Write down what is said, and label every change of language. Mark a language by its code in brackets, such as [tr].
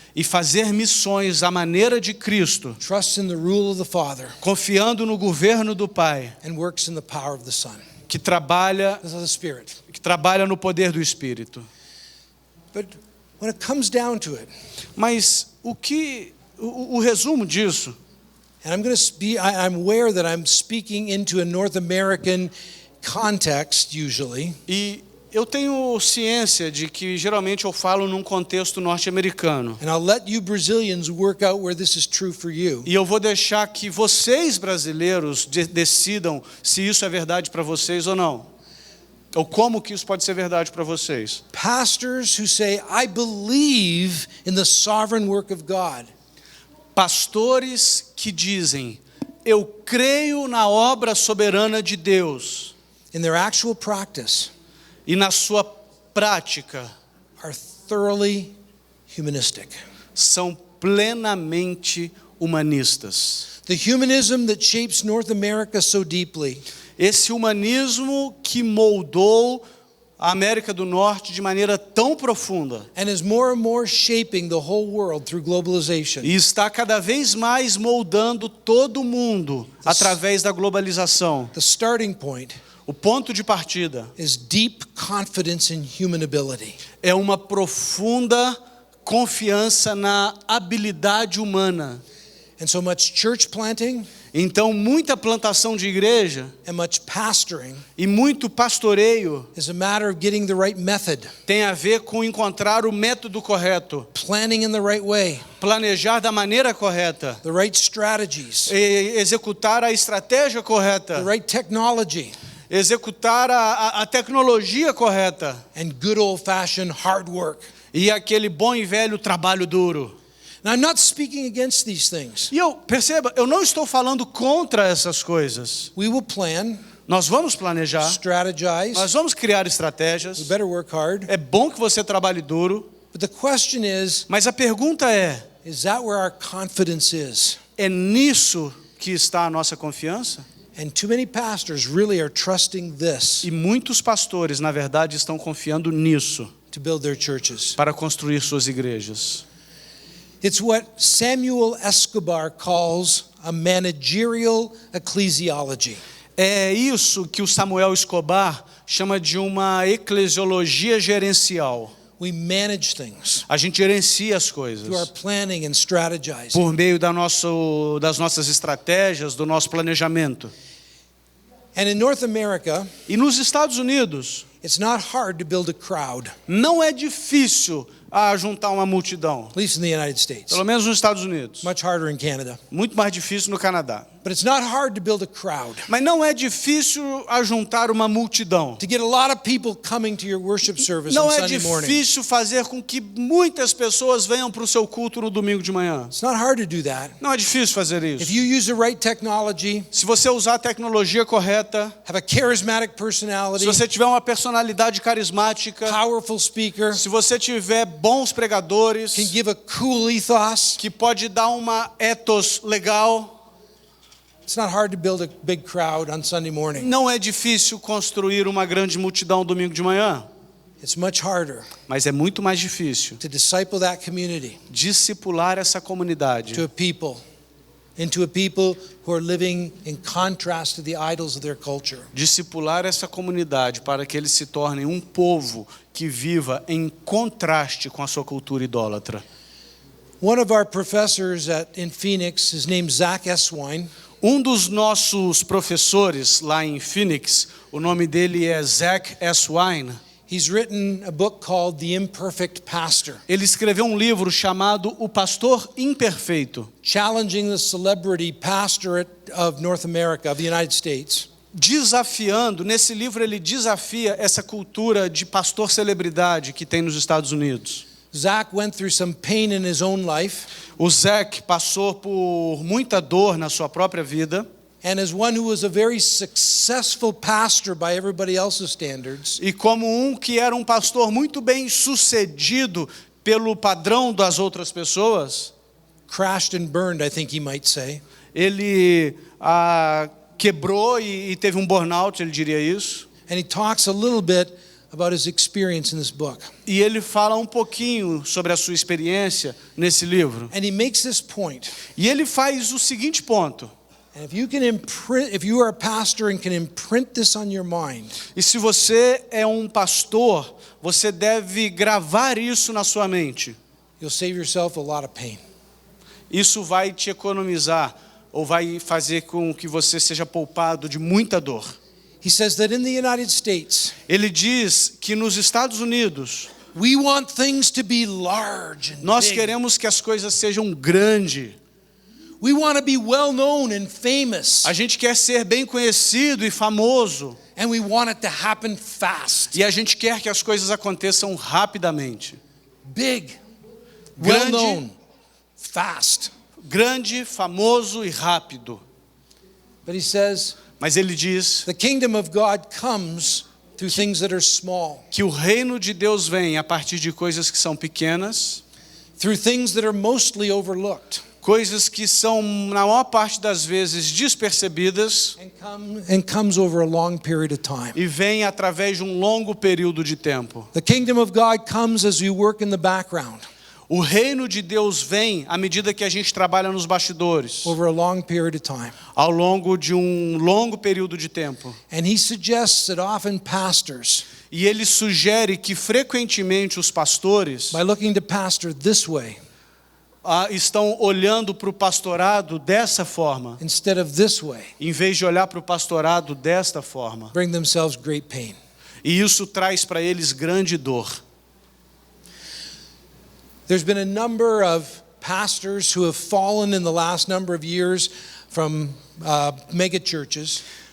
[pt] e fazer missões à maneira de Cristo, [en] Trust in the rule of the Father [pt] confiando no governo do Pai, [en] and works in the power of the Son. [pt] que trabalha [en] This is the Spirit. [pt] no poder do Espírito. [en] But when it comes down to it, [pt] Mas o resumo disso, [en] and I'm aware that I'm speaking into a North American context usually, [pt] e eu tenho ciência de que geralmente eu falo num contexto norte-americano. [en] and I'll let you Brazilians work out where this is true for you. [pt] E eu vou deixar que vocês brasileiros decidam se isso é verdade para vocês ou não. Ou como que isso pode ser verdade para vocês. [en] Pastors who say, I believe in the sovereign work of God. [pt] Pastores que dizem, eu creio na obra soberana de Deus. [en] In their actual practice, [pt] E na sua prática, [en] are thoroughly humanistic. [pt] são plenamente humanistas. [en] The humanism that shapes North America so deeply [pt] Esse humanismo que moldou a América do Norte de maneira tão profunda [en] and is more and more shaping the whole world through globalization [pt] e está cada vez mais moldando todo mundo através da globalização. [en] the starting point [pt] O ponto de partida [en] is deep confidence in human ability. [pt] é uma profunda confiança na habilidade humana. [en] And so much church planting [pt] Então, muita plantação de igreja [en] and much pastoring [pt] e muito pastoreio [en] is a matter of getting the right method, [pt] tem a ver com encontrar o método correto, [en] planning in the right way, [pt] planejar da maneira correta, [en] the right strategies, [pt] e executar a estratégia [en] the [pt] correta, [en] right technology, [pt] executar a tecnologia correta [en] and good old-fashioned hard work. [pt] e aquele bom e velho trabalho duro. [en] Now, I'm not speaking against these things. [pt] E perceba, eu não estou falando contra essas coisas. [en] We will plan, [pt] Nós vamos planejar, [en] strategize, [pt] nós vamos criar [en] we [pt] estratégias. [en] better work hard. [pt] É bom que você trabalhe duro, [en] But the question [pt] mas a pergunta [en] is that where our confidence is? [pt] é nisso que está a nossa confiança? [en] And too many pastors really are trusting this [pt] E muitos pastores, na verdade, estão confiando nisso [en] to build their churches. [pt] para construir suas igrejas. [en] It's what Samuel Escobar calls a managerial ecclesiology. [pt] É isso que o Samuel Escobar chama de uma eclesiologia gerencial. [en] We manage things [pt] A gente gerencia as [en] through our [pt] coisas [en] planning and strategizing. [pt] por meio das nossas estratégias, do nosso planejamento. [en] And in North America, [pt] E nos Estados Unidos, [en] it's not hard to build a crowd, [pt] não é difícil juntar uma multidão. [en] at least in the United States. [pt] Pelo menos nos Estados Unidos. [en] Much harder in Canada. [pt] Muito mais difícil no Canadá. [en] But it's not hard to build a crowd. [pt] Mas não é difícil juntar uma multidão. [en] To get a lot of people coming to your worship service [pt] Não é [en] Sunday morning. [pt] difícil fazer com que muitas pessoas venham para o seu culto no domingo de manhã. [en] It's not hard to do that. [pt] Não é difícil fazer [en] If [pt] isso. [en] you use the right technology, [pt] Se você usar a tecnologia correta, [en] have a charismatic [pt] se [en] personality, [pt] você tiver uma personalidade carismática, [en] powerful speaker, [pt] se você tiver bons pregadores, [en] can give a cool ethos, [pt] que pode dar uma ethos legal, [en] it's not hard to build a big crowd on Sunday morning. [pt] não é difícil construir uma grande multidão domingo de manhã. [en] It's much harder [pt] Mas é muito mais difícil [en] to disciple that community [pt] discipular essa comunidade [en] to a people, into a people who are living in contrast to the idols of their culture. [pt] discipular essa comunidade para que eles se tornem um povo que viva em contraste com a sua cultura idólatra. [en] One of our professors in Phoenix, his name's Zach Eswine. [pt] Um dos nossos professores lá em Phoenix, o nome dele é Zach Eswine. [en] He's written a book called The Imperfect Pastor, [pt] Ele escreveu um livro chamado O Pastor Imperfeito, [en] challenging the celebrity pastorate of North America, of the United States. [pt] desafiando, nesse livro ele desafia essa cultura de pastor celebridade que tem nos Estados Unidos. [en] Zach went through some pain in his own life. [pt] O Zach passou por muita dor na sua própria vida. [en] And as one who was a very successful pastor by everybody else's standards, [pt] E como que era um pastor muito bem sucedido pelo padrão das outras pessoas, [en] crashed and burned, I think he might say. [pt] ele quebrou e teve um burnout, ele diria isso. [en] And he talks a little bit about his experience in this book. [pt] E ele fala um pouquinho sobre a sua experiência nesse livro. [en] And he makes this point. [pt] E ele faz o seguinte ponto. [en] And if you are a pastor and can imprint this on your mind, [pt] E se você é um pastor, você deve gravar isso na sua mente. [en] you'll save yourself a lot of pain. [pt] Isso vai te economizar, ou vai fazer com que você seja poupado de muita dor. [en] He says that in the United States, [pt] Ele diz que nos Estados Unidos, [en] we want things to be large and [pt] nós [en] big. [pt] queremos que as coisas sejam grandes. [en] We want to be well known and famous. [pt] A gente quer ser bem conhecido e famoso. [en] And we want it to happen fast. [pt] E a gente quer que as coisas aconteçam rapidamente. [en] Big, well [pt] Grande, [en] known, fast. [pt] grande, famoso e rápido. [en] But he says, [pt] Mas ele diz [en] the kingdom of God comes through things that are small, [pt] que o reino de Deus vem a partir de coisas que são pequenas, [en] through things that are mostly overlooked, [pt] coisas que são, na maior parte das vezes, despercebidas [en] and comes over a long period of time. [pt] e vem através de um longo período de tempo. [en] The kingdom of God comes as we work in the background, [pt] O reino de Deus vem à medida que a gente trabalha nos bastidores, [en] over a long period of time. [pt] ao longo de um longo período de tempo. [en] And he suggests that often pastors, [pt] E ele sugere que frequentemente os pastores [en] by looking to pastor this way [pt] estão olhando para o pastorado dessa forma, [en] instead of this way, [pt] em vez de olhar para o pastorado desta forma. [en] bring themselves great pain. [pt] E isso traz para eles grande dor. [en] There's been a number of pastors who have fallen in the last number of years from mega churches.